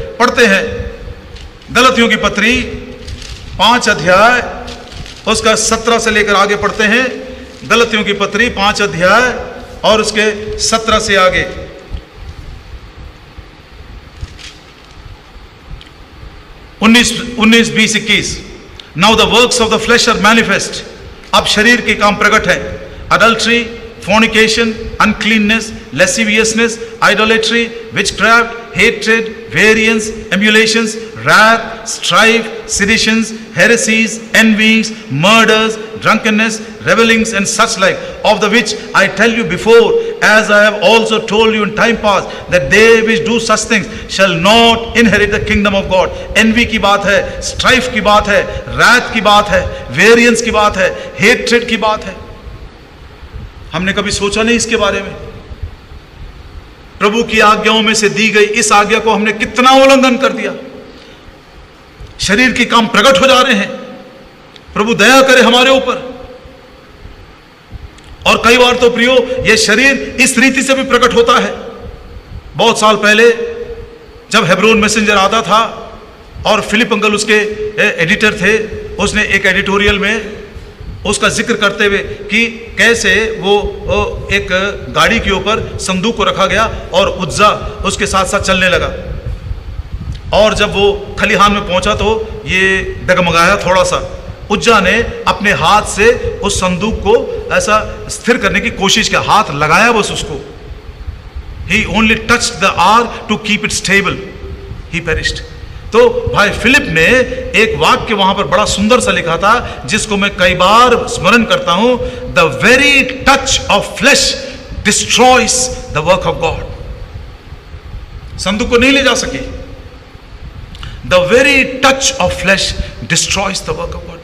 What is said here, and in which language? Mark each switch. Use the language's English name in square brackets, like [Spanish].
[Hindi] पढ़ते हैं गलतियों की पत्री 5 अध्याय उसका 17 से लेकर आगे पढ़ते हैं। गलतियों की पत्री 5 अध्याय और उसके 17 से आगे। 19, 20, 21। [English] Now the works of the flesh are manifest. [Hindi] अब शरीर के काम प्रकट है। [English] Adultery, fornication, uncleanness, lasciviousness, idolatry, witchcraft, hatred, variance, emulations, wrath, strife, seditions, heresies, envies, murders, drunkenness, revellings, and such like, of the which I tell you before, as I have also told you in time past, that they which do such things shall not inherit the kingdom of God. [Hindi] Envy की बात है, strife की बात है, wrath की बात है, variance की बात है, hatred की बात है। हमने कभी सोचा नहीं इसके बारे में। प्रभु की आज्ञाओं में से दी गई इस आज्ञा को हमने कितना उल्लंघन कर दिया। शरीर के काम प्रकट हो जा रहे हैं। प्रभु दया करे हमारे ऊपर। और कई बार तो प्रियो ये शरीर इस रीति से भी प्रकट होता है। बहुत साल पहले जब हेब्रोन मैसेंजर आता था और फिलिप अंकल उसके एडिटर थे, उसने एक एडिटोरियल में उसका जिक्र करते हुए कि कैसे वो एक गाड़ी के ऊपर संदूक को रखा गया और उज्जा उसके साथ साथ चलने लगा। और जब वो खलिहान में पहुंचा तो ये डगमगाया थोड़ा सा। उज्जा ने अपने हाथ से उस संदूक को ऐसा स्थिर करने की कोशिश किया, हाथ लगाया बस उसको। [English] He only touched the ark to keep it stable. He perished. [Hindi] तो भाई फिलिप ने एक वाक्य वहां पर बड़ा सुंदर सा लिखा था जिसको मैं कई बार स्मरण करता हूं। [English] The very touch of flesh destroys the work of God. [Hindi] संदूक को नहीं ले जा सके। [English] The very touch of flesh destroys the work of God.